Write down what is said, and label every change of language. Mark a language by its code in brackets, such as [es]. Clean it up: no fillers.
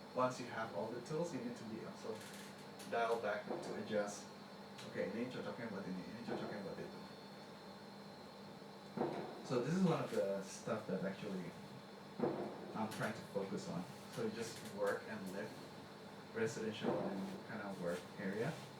[en] Once you have all the tools, you need to be also dial back to adjust. [id] Okay, ini cocoknya buat ini cocoknya buat itu. [en] So this is one of the stuff that actually I'm trying to focus on. So you just work and live, residential and kind of work area.